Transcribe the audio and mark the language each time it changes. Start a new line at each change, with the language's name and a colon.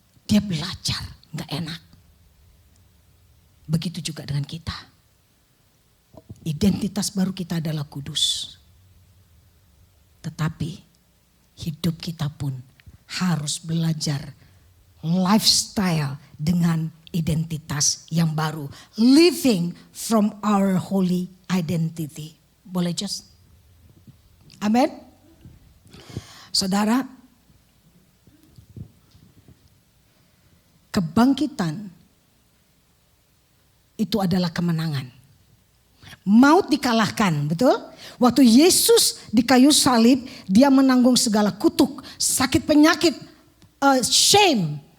Indonesian: Dia belajar, gak enak. Begitu juga dengan kita. Identitas baru kita adalah kudus. Tetapi hidup kita pun harus belajar lifestyle dengan identitas yang baru.
English: Living from our holy identity.
Indonesian: Boleh just? Amin. Saudara, kebangkitan itu adalah kemenangan. Maut dikalahkan, betul? Waktu Yesus di kayu salib, dia menanggung segala kutuk, sakit, penyakit, shame.